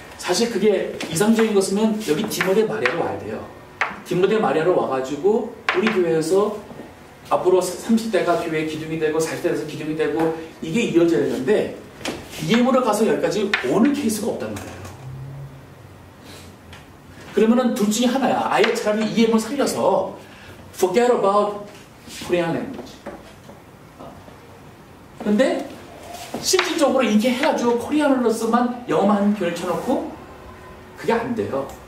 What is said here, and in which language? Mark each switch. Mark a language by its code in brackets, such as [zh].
[ko] 사실 그게 이상적인 것이면 여기 디모데 마리아로 와야 돼요. 디모데 마리아로 와가지고 우리 교회에서 앞으로 30대가 교회 기둥이 되고 40대에서 기둥이 되고 이게 이어져야 되는데 EM으로 가서 여기까지 오는 케이스가 없단 말이에요. 그러면은 둘 중에 하나야. 아예 차라리 EM을 살려서 [en] forget about Korean language. [ko] 근데 실질적으로 이렇게 해가지고 코리안어로서만 영어만 교를 쳐놓고 그게 안 돼요.